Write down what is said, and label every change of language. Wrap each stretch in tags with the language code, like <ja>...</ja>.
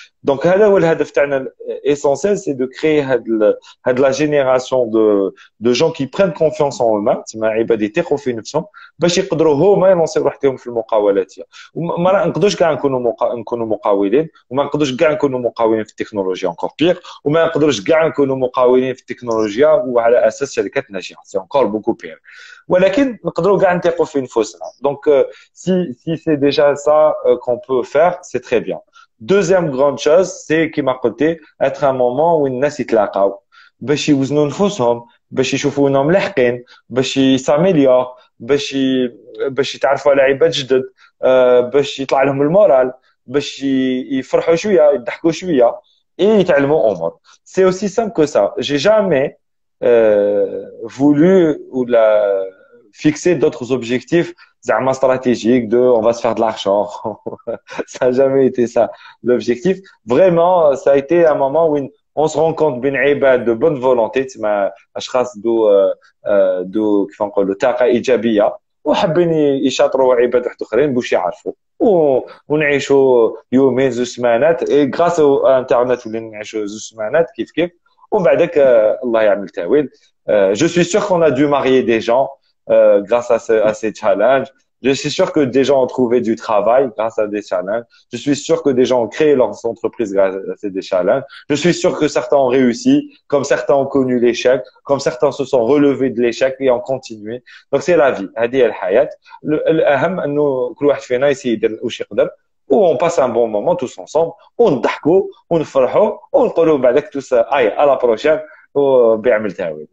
<ar>دونك هذا هو الهدف تاعنا</ar> <fr>essentiel c'est de créer هاد la génération de gens qui prennent confiance en eux-mêmes</fr> <ar>تما عباد يثقوا في نفسهم باش يقدروا هما يلونسيو وحدهم في المقاولات. ما نقدروش كاع نكونوا مقاولين وما نقدروش كاع نكونوا مقاولين في التكنولوجيا انكور بيغ وما نقدروش كاع نكونوا مقاولين في التكنولوجيا وعلى اساس شركات ناجحه سي انكور بوكو بيغ ولكن نقدروا كاع نثقوا في نفوسنا.</ar> <fr>دونك si c'est déjà ça qu'on peut faire c'est très bien. Deuxième grande chose c'est</fr> <ar>كما قلتي</ar> <fr>être un moment où</fr> <ar>الناس يتلاقاو باش يوزنوا نفوسهم باش يشوفونا ملحقين باش يساميليور باش يتعرفوا على عباد جدد باش يطلع لهم المورال باش يفرحوا شويه يضحكوا شويه يتعلموا امور.</ar> <fr>C'est aussi simple que ça. J'ai jamais voulu ou fixer d'autres objectifs زعما stratégiques de on va se faire de l'argent. Ça n'a jamais été ça l'objectif. Vraiment ça a été un moment où on se rend compte</fr> <ar>بين عباد de bonne volonté تسمى اشخاص دو كيف نقولوا طاقه ايجابيه وحابين يشاطروا عباد واحد اخرين باش يعرفوا ونعيشوا يومين زوج سمانات غراس او انترنت ولينا نعيشوا زوج سمانات كيف ومن بعدك الله يعمل تاويل.</ar> <fr>Je suis sûr qu'on a dû marier des gens grâce à ces challenges. Je suis sûr que des gens ont trouvé du travail grâce à des challenges. Je suis sûr que des gens ont créé leurs entreprises grâce à des challenges. Je suis sûr que certains ont réussi, comme certains ont connu l'échec, comme certains se sont relevés de l'échec et ont continué. Donc c'est la vie.</fr> <ar>هذه هي الحياة. الأهم إنه كل واحد فينا يدير واش يقدر.</ar> <fr>On passe un bon moment tous ensemble.</fr> <ar>ونضحكوا ونفرحوا ونقولوا بعدك</ar> <fr>tous à la prochaine</fr> <ar>وبيعمل تاويل.</ar>